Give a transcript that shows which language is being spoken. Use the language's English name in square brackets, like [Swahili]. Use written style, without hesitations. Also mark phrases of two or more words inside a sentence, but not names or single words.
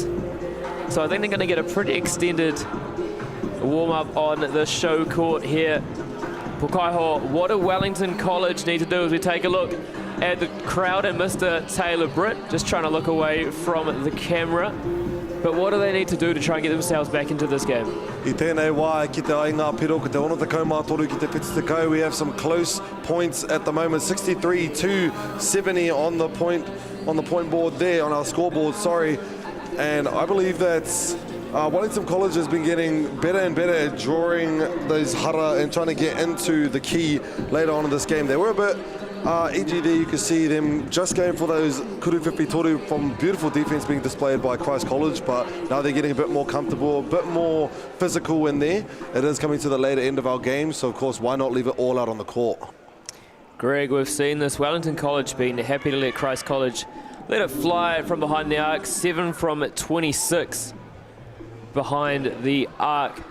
[English] So I think they're going to get a pretty extended warm-up on the show court here Pukaiho, what do Wellington College need to do as we take a look at the crowd and Mr. Taylor Britt, just trying to look away from the camera. But what do they need to do to try and get themselves back into this game? [Māori] I tēnei wā ki te ainga piro, ki te ono te kaumātoru, ki te piti te kau. [English] We have some close points at the moment, 63-70 on the point board there, on our scoreboard, sorry. And I believe that Wellington College has been getting better and better at drawing those hara and trying to get into the key later on in this game. They were a bit edgy there. You can see them just going for those [Māori] kuru whiwhi toru [English] from beautiful defense being displayed by Christ College, but now they're getting a bit more comfortable, a bit more physical in there. It is coming to the later end of our game, so of course, why not leave it all out on the court? Greg, we've seen this. Wellington College being happy to let Christ College let it fly from behind the arc, 7 from 26 behind the arc.